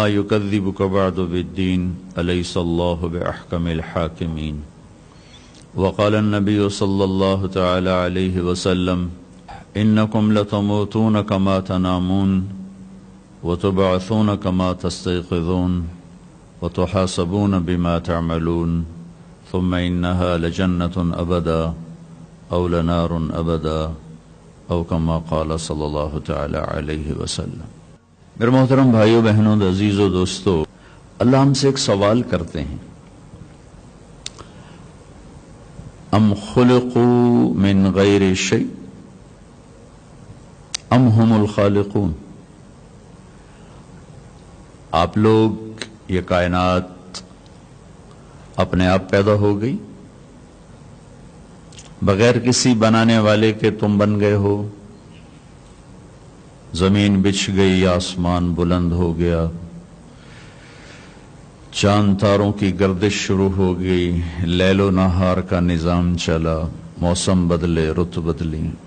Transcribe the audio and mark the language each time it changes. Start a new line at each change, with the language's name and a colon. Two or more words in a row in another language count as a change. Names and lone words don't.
Arabic: يكذبك بعد بالدين أليس الله بأحكم الحاكمين وقال النبي صلى الله تعالى عليه وسلم إنكم لتموتون كما تنامون وتبعثون كما تستيقظون وتحاسبون بما تعملون ثم إنها لجنة أبدا أو لنار أبدا أو كما قال صلی اللہ تعالی علیہ وسلم۔
Urdu: میرے محترم بھائیو بہنوں عزیزو دوستو، اللہ ہم سے ایک سوال کرتے ہیں،
Arabic: ام خلقوا من غیر شیء ام هم الخالقون؟
Urdu: آپ لوگ، یہ کائنات اپنے آپ پیدا ہو گئی بغیر کسی بنانے والے کے؟ تم بن گئے ہو؟ زمین بچھ گئی، آسمان بلند ہو گیا، چاند تاروں کی گردش شروع ہو گئی، لیل و نہار کا نظام چلا، موسم بدلے، رت بدلی۔